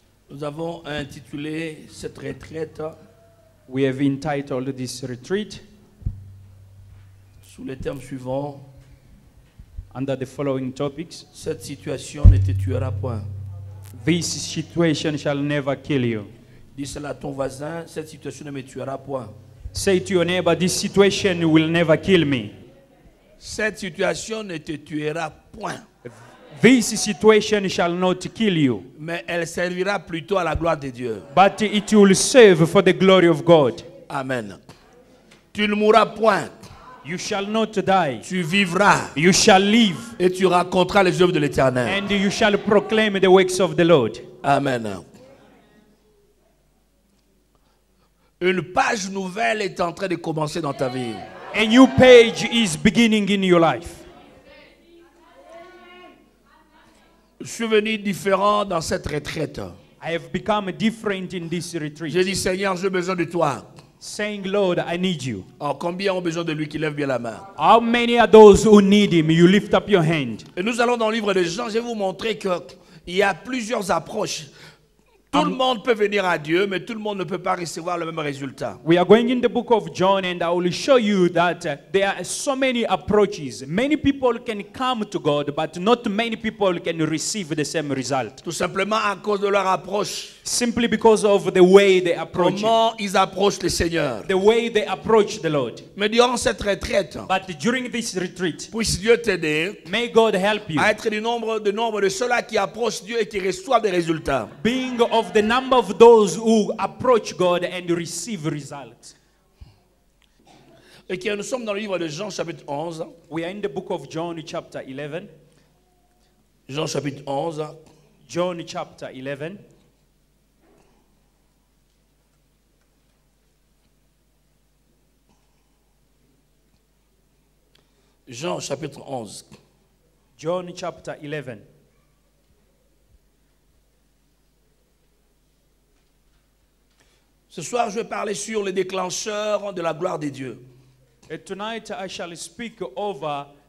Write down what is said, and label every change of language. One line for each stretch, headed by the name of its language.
French: Nous avons intitulé cette retraite.
English: We have entitled this retreat
French: sous les termes suivants.
English: Under the following topics.
French: Cette situation ne te tuera point.
English: This situation shall never kill you.
French: Dis cela à ton voisin, cette situation ne me tuera point.
English: Say to your neighbor, this situation will never kill me.
French: Cette situation ne te tuera point.
English: This situation shall not kill you.
French: Mais elle servira plutôt à la gloire de Dieu.
English: But it will serve for the glory of God.
French: Amen. Tu ne mourras point.
English: You shall not die.
French: Tu vivras.
English: You shall live.
French: Et tu raconteras les œuvres de l'Éternel.
English: And you shall proclaim the works of the Lord.
French: Amen. Une page nouvelle est en train de commencer dans ta vie.
English: A new page is beginning in your life.
French: Je suis venu différent dans cette retraite.
English: I have become different in this retreat.
French: J'ai dit, Seigneur, j'ai besoin de toi.
English: Saying, Lord, I need you.
French: Oh, combien ont besoin de lui qui lève bien la main?
English: How many are those who need him? You lift up your hand.
French: Et nous allons dans le livre de Jean. Je vais vous montrer qu'il y a plusieurs approches. Tout le monde peut venir à Dieu, mais tout le monde ne peut pas recevoir le même résultat.
English: We are going in the book of John, and I will show you that there are so many approaches. Many people can come to God, but not many people can receive the same result.
French: Tout simplement à cause de leur approche.
English: Simply because of the way they approach
French: Comment ils approchent le Seigneur.
English: the way they approach the Lord.
French: Mais durant cette retraite,
English: But during this retreat,
French: puisse Dieu t'aider
English: may God help you.
French: à être du nombre de ceux-là qui approchent Dieu et qui reçoivent des résultats.
English: Being of the number of those who approach God and receive results.
French: Et que nous sommes dans le livre de Jean chapitre 11.
English: We are in the book of John chapter 11.
French: Jean chapitre 11.
English: John chapter 11.
French: Jean chapitre 11.
English: John chapter 11.
French: Ce soir, je vais parler sur les déclencheurs de la gloire de Dieu.
English: Tonight I shall speak over